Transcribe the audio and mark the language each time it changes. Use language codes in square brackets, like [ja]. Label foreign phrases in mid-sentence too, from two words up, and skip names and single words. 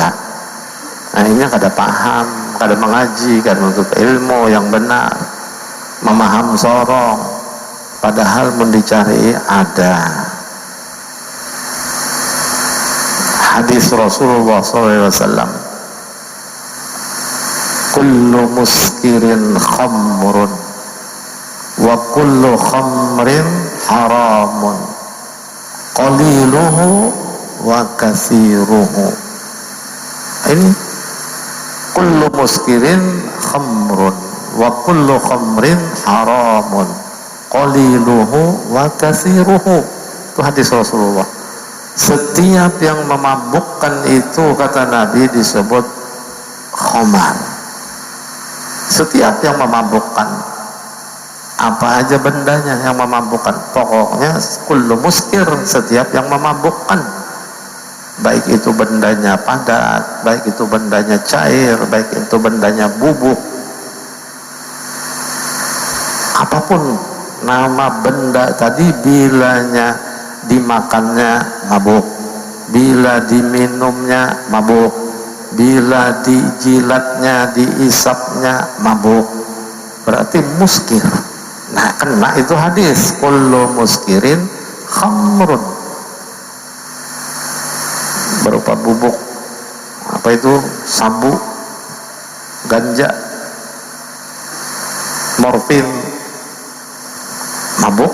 [id] Nah, ini kada paham, kada mengaji, kada menuntut ilmu yang benar, memaham sorong. Padahal mendicari ada. Hadis Rasulullah SAW, [ar] كل مسكر خمر وكل خمر حرام قليله وكثيره. Ini كل مسكر خمر وكل خمر حرام قليله وكثيره. [id] Itu hadis Rasulullah. Setiap yang memabukkan itu, kata Nabi, disebut khamar. Setiap yang memabukkan, apa aja bendanya yang memabukkan, pokoknya [ar] كل مسكر, [id] setiap yang memabukkan, baik itu bendanya padat, baik itu bendanya cair, baik itu bendanya bubuk, apapun nama benda tadi, bilanya dimakannya mabuk, bila diminumnya mabuk, bila dijilatnya, diisapnya mabuk, berarti muskir. Nah, kena itu hadis [ar] كل مسكر خمر, [id] berupa bubuk, apa itu, sabu, ganja, morfin, mabuk.